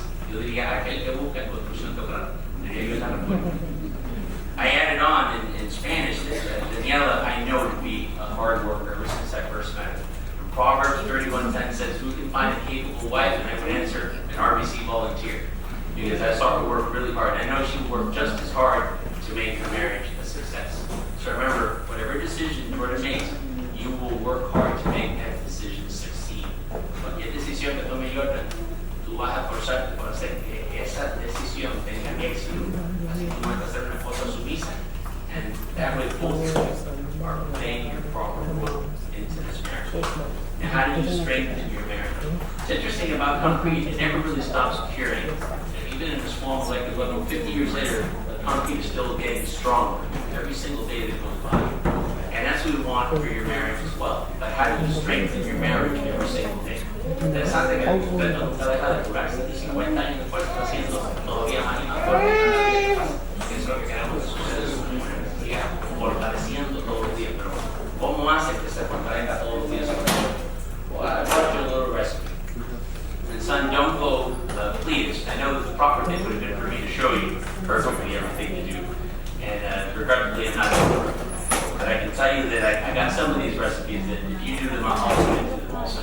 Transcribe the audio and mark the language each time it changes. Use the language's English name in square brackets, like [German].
[Spanish] Yo diría, aquel que busca en construcción total. Diría yo esa respuesta. [English] I added on in Spanish that Daniella, I know, to be a hard worker ever since I first met her. Proverbs 31:10 says, who can find a capable wife? And I would answer, an RBC volunteer. Because I saw her work really hard. I know she worked just as hard to make her marriage a success. So remember, whatever decision Jordan makes, you will work hard to make that decision succeed. [Spanish] Cualquier decisión que tome Jordan, tú vas a esforzarte por hacer que esa decisión tenga éxito. Así que tú vas a ser una esposa sumisa. [English] And that way both are playing your proper role into this marriage. And how do you strengthen your marriage? It's interesting about concrete, it never really stops curing. And even in a small molecular level, 50 years later, the concrete is still getting stronger every single day that goes by. And that's what we want for your marriage as well. But how do you strengthen your marriage every single day? [Spanish] Interesante que usted nunca deja de curarse y 50 años después está haciendo todavía más y más fuerte. Eso es lo que queremos que suceda en su vida, fortaleciendo todos los días. Pero ¿cómo hace que se fortalezca todos los días? [English] Well, I brought you a little recipe. And son, don't go, please. I know that the proper thing would have been for me to show you perfectly everything to do. And regrettably, I'm not able to. But I can tell you that I got some of these recipes that if you do them, I'll also into them also.